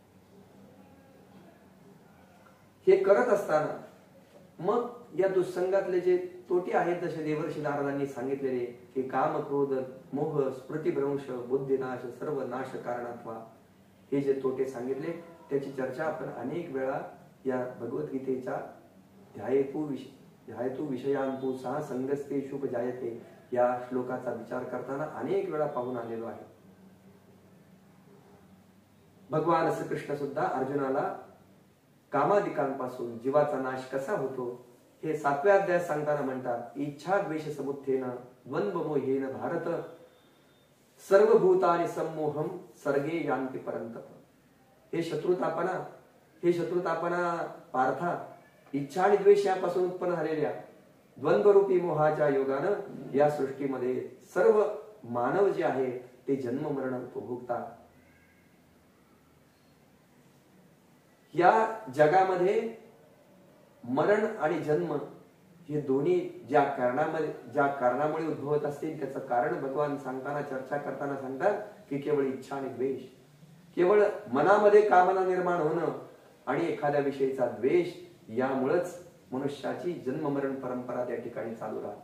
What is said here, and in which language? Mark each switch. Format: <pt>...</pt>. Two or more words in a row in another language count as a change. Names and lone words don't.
<mr>हे करत असताना मग या दुस्संगातले जे तोटे आहेत, जसे देवर्षी नारदांनी सांगितलेले की काम, क्रोध, मोह, स्मृतिभ्रंश, बुद्धिनाश, सर्व नाश कारणात्वा, हे जे तोटे सांगितले त्याची चर्चा आपण अनेक वेळा या भगवद्गीतेच्या</mr> <sa>ध्यायतु विषयांतु सह संगस्ते शुभ जायते</sa> <mr>या श्लोकाचा विचार करताना अनेक वेळा पाहून आलेलो आहे. भगवान श्रीकृष्ण सुद्धा अर्जुनाला कामादिकांपासून जीवाचा नाश कसा होतो हे 7व्या अध्यायात सांगताना म्हणतात,</mr> <sa>इच्छा द्वेष समुत्थेन द्वंद्व मोहेन भारत सर्व भूतानि सम्मोहम सर्गे यान्ति परंतप.</sa> <mr>हे शत्रुतापना पार्था, इच्छा आणि द्वेष यापासून उत्पन्न झालेल्या द्वंद्वरूपी मोहाच्या योगानं या सृष्टीमध्ये सर्व मानव जे आहे ते जन्म मरण उपभोगतात. या जगामध्ये मरण आणि जन्म हे दोन्ही ज्या कारणामुळे उद्भवत असतील त्याचं कारण भगवान सांगताना, चर्चा करताना सांगतात की केवळ इच्छा आणि द्वेष, केवळ मनामध्ये कामना निर्माण होणं आणि एखाद्या विषयीचा द्वेष, यामुळेच मनुष्याची जन्म मरण परंपरा त्या ठिकाणी चालू राहते.</mr>